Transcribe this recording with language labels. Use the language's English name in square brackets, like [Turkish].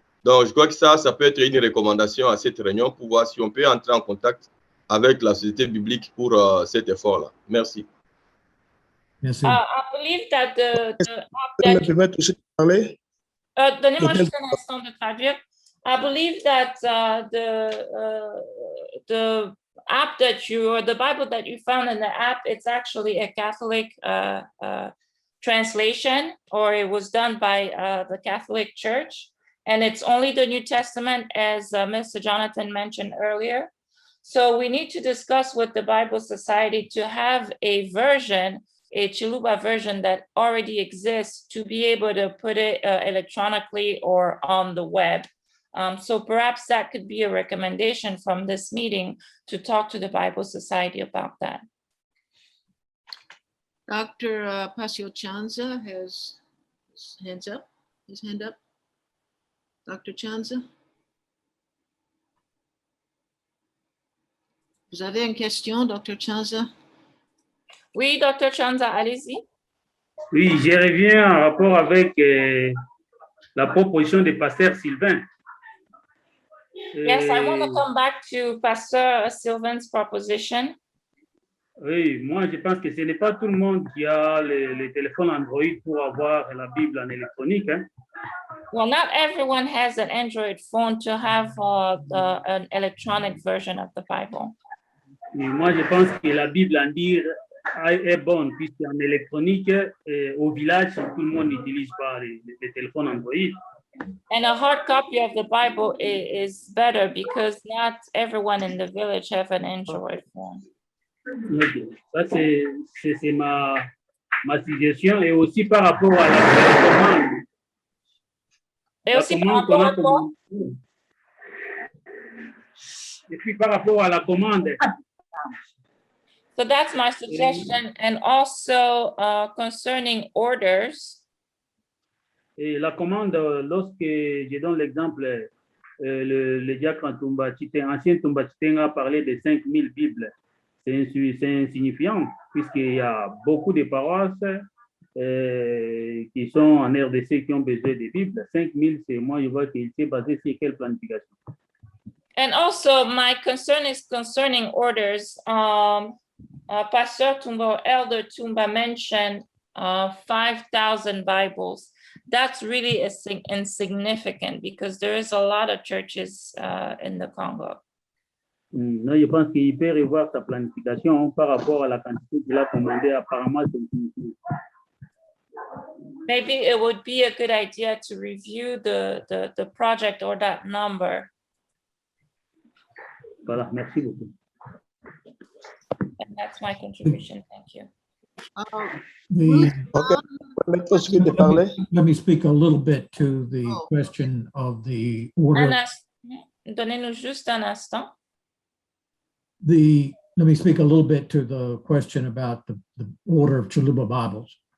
[French] Donc, je crois que ça peut être une recommandation à cette réunion pour voir si on peut entrer en contact avec la société biblique pour cet effort-là. Merci. Merci. [English] I believe that [French] donnez-moi juste un instant de traduire. [English] I believe that the app that or the Bible that you found in the app, it's actually a Catholic translation, or it was done by the Catholic Church, and it's only the New Testament, as Mr. Jonathan mentioned earlier. So we need to discuss with the Bible Society to have a version, a Chiluba version that already exists, to be able to put it electronically or on the web. So perhaps that could be a recommendation from this meeting to talk to the Bible Society about that. Dr. Pasio Chanza has his hand up. Dr. Chanza? [French] Vous avez une question, Dr. Chanza? Oui, Dr. Chanza, allez-y. Oui, je reviens en rapport avec la proposition de Pasteur Sylvain. [English] Yes, I want to come back to Pastor Sylvan's proposition. [French] Oui, moi je pense que ce n'est pas tout le monde qui a le téléphone Android pour avoir la Bible en électronique. Hein. [English] Well, not everyone has an Android phone to have an electronic version of the Bible. [French] Mais moi je pense que la Bible en dire est bonne puisqu'en électronique, au village, tout le monde n'utilise pas les téléphones Android. [English] And a hard copy of the Bible is better because not everyone in the village have an Android phone. [French] Okay. Ça, c'est ma suggestion. Et aussi par rapport à la commande. Et aussi par rapport à quoi? Et puis par rapport à la commande. [English] So that's my suggestion. And also concerning orders. [French] Et la commande, lorsque je donne l'exemple, le diacre ancien Tumba Chiteng a parlé de 5000 Bibles. C'est insignifiant, puisqu'il y a beaucoup de paroisses qui sont en RDC qui ont besoin de Bibles. 5000, c'est moi, je vois qu'il s'est basé sur quelle planification. [English] And also, my concern is concerning orders. Pastor Tumba, Elder Tumba mentioned 5,000 Bibles. That's really insignificant because there is a lot of churches in the Congo. [French] Non, je pense qu'il peut revoir sa planification par rapport à la quantité qu'il a commandée. Apparemment, c'est insignifiant. [English] Maybe it would be a good idea to review the project or that number. [French] Voilà, merci beaucoup. [English] And that's my contribution. Thank you. Let me speak a little bit to the question of the order. [French] Donnez-nous juste un instant. [English] Let me speak a little bit to the question about the order of Chaluba Bibles.